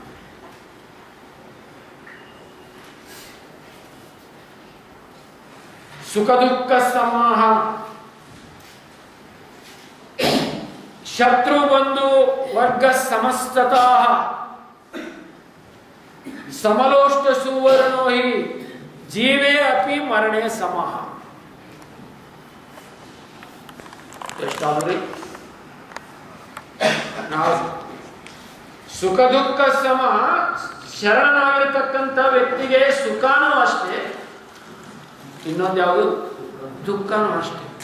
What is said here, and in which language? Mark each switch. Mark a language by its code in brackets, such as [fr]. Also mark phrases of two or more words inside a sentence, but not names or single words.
[sa] ಸುಖ ದುಃಖ ಸಮಾಹ, ಶತ್ರು ಬಂಧು ವರ್ಗ ಸಮಸ್ತತಃ ಸಮಲೋಷ್ಟ ಸುವರ್ಣೋ ಹಿ ಜೀವೇ ಅಪಿ ಮರಣೆ ಸಮಃ. [kn] ಎಷ್ಟಾದ್ರಿ ನಾವು ಸುಖ ದುಃಖ ಸಮ. ಶರಣನಾಗಿರ್ತಕ್ಕಂಥ ವ್ಯಕ್ತಿಗೆ ಸುಖನೂ ಅಷ್ಟೇ, ಇನ್ನೊಂದು ಯಾವುದು ದುಃಖನೂ ಅಷ್ಟೇ.